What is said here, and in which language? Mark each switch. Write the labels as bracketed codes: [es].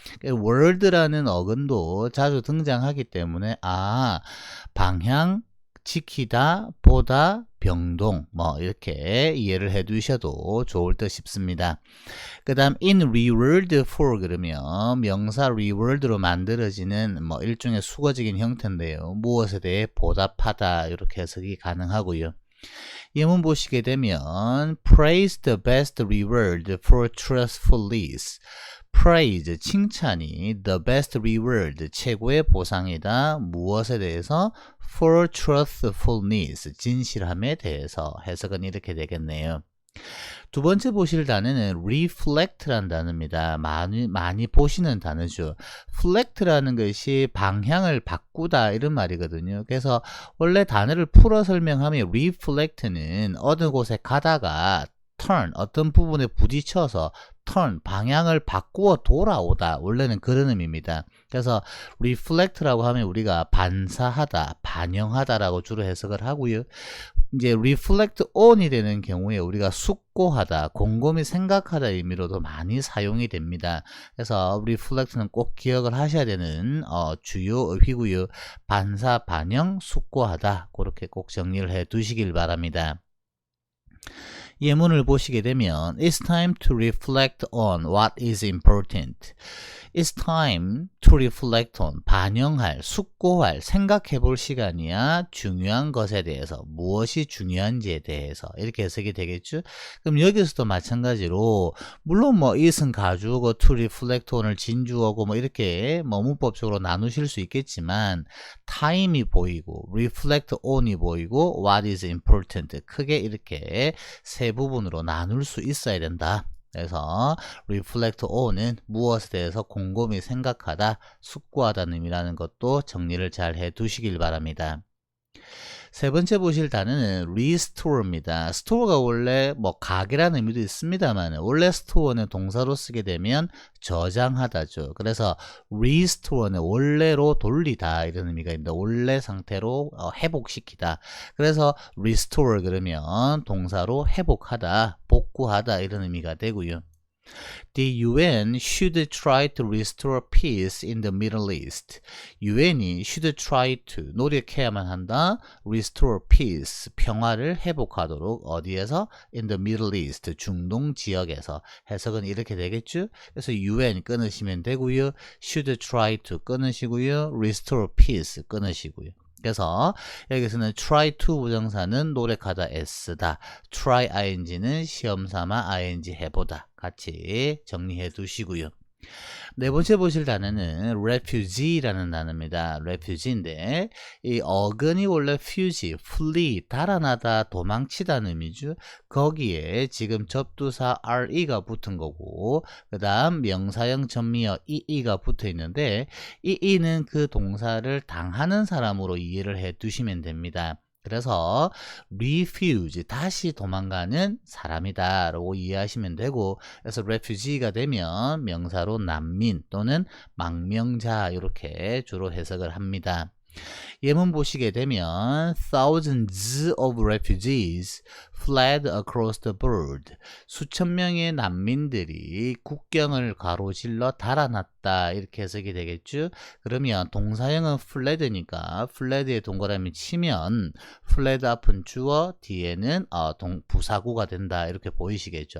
[ko] word라는 어근도 자주 등장하기 때문에 방향, 지키다, 보다, 병동 뭐 이렇게 이해를 해 두셔도 좋을 듯 싶습니다. 그 다음 [en] in reward for [ko] 그러면 명사 reward로 만들어지는 뭐 일종의 수거적인 형태인데요. 무엇에 대해 보답하다 이렇게 해석이 가능하고요. 예문 보시게 되면 [en] praise the best reward for truthfulness. praise, [ko] 칭찬이 [en] the best reward, [ko] 최고의 보상이다. 무엇에 대해서? [en] for truthfulness, [ko] 진실함에 대해서. 해석은 이렇게 되겠네요. 두 번째 보실 단어는 reflect라는 단어입니다. 많이 보시는 단어죠. reflect라는 것이 방향을 바꾸다 이런 말이거든요. 그래서 원래 단어를 풀어 설명하면 reflect는 어느 곳에 가다가 turn, 어떤 부분에 부딪혀서 turn, 방향을 바꾸어 돌아오다. 원래는 그런 의미입니다. 그래서 reflect라고 하면 우리가 반사하다, 반영하다라고 주로 해석을 하고요. 이제 reflect on이 되는 경우에 우리가 숙고하다, 곰곰이 생각하다 의미로도 많이 사용이 됩니다. 그래서 reflect는 꼭 기억을 하셔야 되는 주요 어휘고요. 반사, 반영, 숙고하다 그렇게 꼭 정리를 해 두시길 바랍니다. 예문을 보시게 되면 [en] It's time to reflect on what is important. It's time to reflect on, [ko] 반영할, 숙고할, 생각해 볼 시간이야. 중요한 것에 대해서, 무엇이 중요한지에 대해서 이렇게 해석이 되겠죠. 그럼 여기서도 마찬가지로 물론 뭐 it은 가주어고 to reflect on을 진주어고 뭐 이렇게 뭐 문법적으로 나누실 수 있겠지만 time이 보이고 reflect on이 보이고 [en] what is important [ko] 크게 이렇게 세 부분으로 나눌 수 있어야 된다. 그래서 reflect on은 무엇에 대해서 곰곰이 생각하다, 숙고하다는 의미라는 것도 정리를 잘 해 두시길 바랍니다. 세 번째 보실 단어는 restore입니다. store가 원래 뭐 가게라는 의미도 있습니다만 원래 store는 동사로 쓰게 되면 저장하다죠. 그래서 restore는 원래로 돌리다 이런 의미가 있는데 원래 상태로 회복시키다. 그래서 restore 그러면 동사로 회복하다, 복구하다 이런 의미가 되고요. [en] The UN should try to restore peace in the Middle East. UN이 should try to, [ko] 노력해야만 한다. [en] restore peace, [ko] 평화를 회복하도록 어디에서? [en] in the Middle East, [ko] 중동 지역에서. 해석은 이렇게 되겠죠? 그래서 UN 끊으시면 되고요. [en] should try to [ko] 끊으시고요. [en] restore peace [ko] 끊으시고요. 그래서 여기서는 try to 부정사는 노력하다 s다. try ing는 시험삼아 ing 해보다. 같이 정리해 두시고요. 네 번째 보실 단어는 refugee라는 단어입니다. refugee인데 이 어근이 원래 fugee, flee, 달아나다, 도망치다는 의미죠. 거기에 지금 접두사 re가 붙은 거고 그 다음 명사형 전미어 ee가 붙어 있는데 ee는 그 동사를 당하는 사람으로 이해를 해 두시면 됩니다. 그래서 refuse, 다시 도망가는 사람이다 라고 이해하시면 되고 그래서 refugee가 되면 명사로 난민 또는 망명자 이렇게 주로 해석을 합니다. 예문 보시게 되면 [en] thousands of refugees fled across the board. [ko] 수천 명의 난민들이 국경을 가로질러 달아났다. 이렇게 해석이 되겠죠. 그러면 동사형은 fled니까 fled에 동그라미 치면 fled 앞은 주어, 뒤에는 부사구가 된다. 이렇게 보이시겠죠.